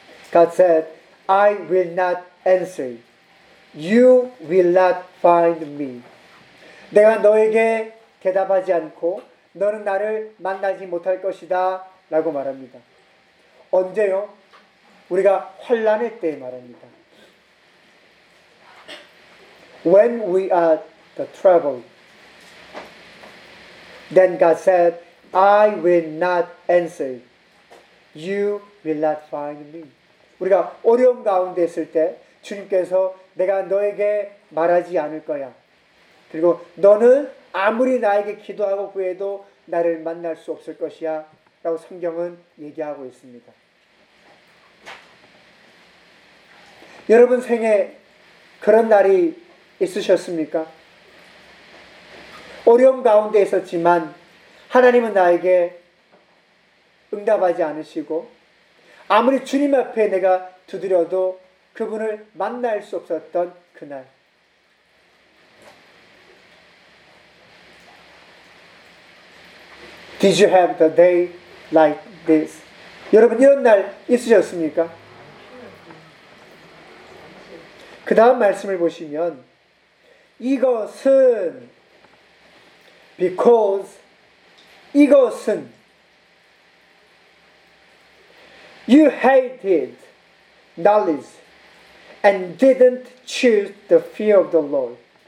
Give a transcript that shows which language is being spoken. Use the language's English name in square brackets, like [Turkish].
[English] God said, I will not answer. You will not find me. [Korean] 내가 너에게 대답하지 않고 너는 나를 만나지 못할 것이다 라고 말합니다. 언제요? 우리가 환난의 때에 말합니다. [English] When we are the trouble, then God said, I will not answer. You will not find me. [Korean] 우리가 어려움 가운데 있을 때 주님께서 내가 너에게 말하지 않을 거야. 그리고 너는 아무리 나에게 기도하고 구해도 나를 만날 수 없을 것이야 라고 성경은 얘기하고 있습니다. 여러분 생에 그런 날이 있으셨습니까? 어려움 가운데 있었지만 하나님은 나에게 응답하지 않으시고 아무리 주님 앞에 내가 두드려도 그분을 만날 수 없었던 그날. [English] 'Did you have the day like this?' [Korean] 여러분 이런 날 있으셨습니까? 그 다음 말씀을 보시면 이것은 [English] because [Korean] 이것은 [English] you hated knowledge and didn't choose the fear of the Lord.